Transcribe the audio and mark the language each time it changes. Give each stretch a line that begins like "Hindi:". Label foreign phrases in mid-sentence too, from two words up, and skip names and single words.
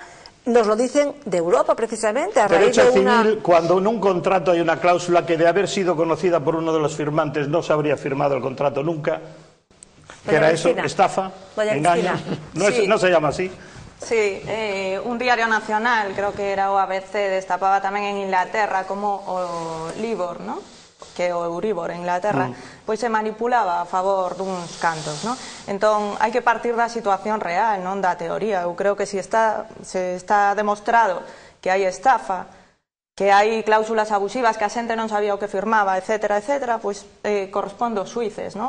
Spanish: Nos lo dicen de Europa, precisamente, a raíz de una... Civil, cuando en un contrato hay una cláusula que de haber sido conocida por uno de los firmantes no se habría firmado el contrato nunca. ¿Qué era eso? ¿Estafa? ¿Engaño? ¿No se llama así? Sí, un diario nacional, creo que era o ABC,
Galician: destapaba tamén en Inglaterra como o Libor, ¿no? Que o Euribor en Inglaterra, pois se manipulaba a favor duns cantos, ¿no? Entón, hai que partir da situación real, non da teoría. Eu creo que se está demostrado que hai estafa, que hai cláusulas abusivas, que a xente non sabía o que firmaba, etcétera, pois corresponde aos xuíces, non?